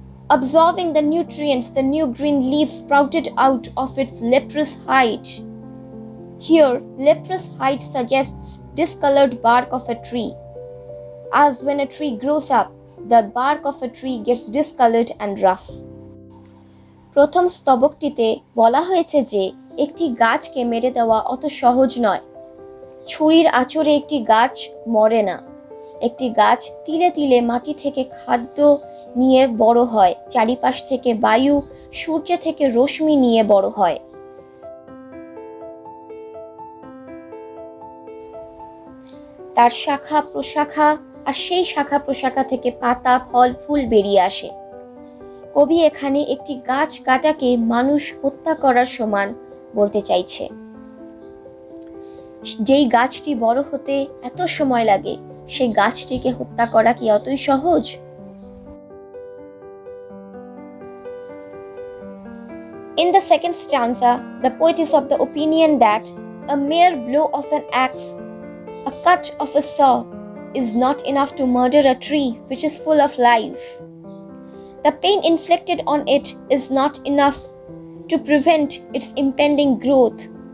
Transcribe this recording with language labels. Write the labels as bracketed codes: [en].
[en] Absorbing the nutrients, the new green leaves sprouted out of its leprous hide. Here, leprous hide suggests discolored bark of a tree. As when a tree grows up, the bark of a tree gets discolored and rough. [bn] প্রথম স্তবকটিতে বলা হয়েছে যে একটি গাছকে মেরে দেওয়া অত সহজ নয়। ছুরির আঁচড়ে একটি গাছ মরে না। একটি গাছ তিলে তিলে মাটি থেকে খাদ্য নিয়ে বড় হয়, চারিপাশ থেকে বায়ু, সূর্য থেকে রশ্মি নিয়ে বড় হয়। তার শাখা প্রশাখা আর সেই শাখা প্রশাখা থেকে পাতা, ফল, ফুল বেরিয়ে আসে। কবি এখানে একটি গাছ কাটাকে মানুষ হত্যা করার সমান বলতে চাইছে। যেই গাছটি বড় হতে এত সময় লাগে, সেই গাছটিকে হত্যা করা কি অতই সহজ? [en] In the second stanza, the poet is of the opinion that a mere blow of an axe, a cut of a saw, is not enough to murder a tree which is full of life. The pain inflicted on it is not enough to prevent its impending growth.